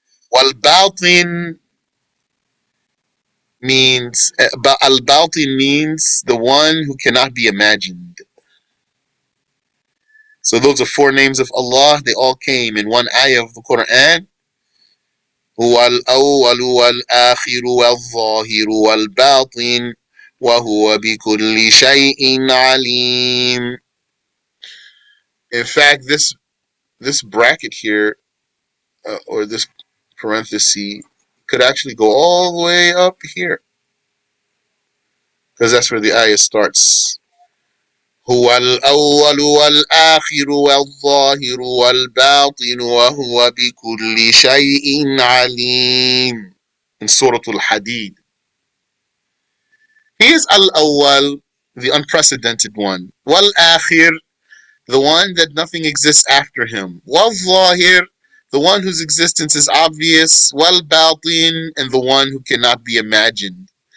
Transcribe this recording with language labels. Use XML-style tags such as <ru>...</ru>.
<ar>Wal-batin,</ar> <en>means al-batin means the one who cannot be imagined. So those are 4 names of Allah. They all came in one ayah of the Quran.</en> <ar>هو الأول والآخر والظاهر والباطن وهو بكل شيء عليم.</ar> <en>In fact, this bracket here, or this parenthesis, could actually go all the way up here, because that's where the ayah starts.</en> <ar>هو الأول والآخر والظاهر والباطن وهو بكل شيء عليم.</ar> <en>In Surah Al-Hadid. He is Al-Awwal, the unprecedented one. Wal-Akhir, the one that nothing exists after him. Wal-Zahir, the one whose existence is obvious. Wal-Batin, and the one who cannot be imagined.</en>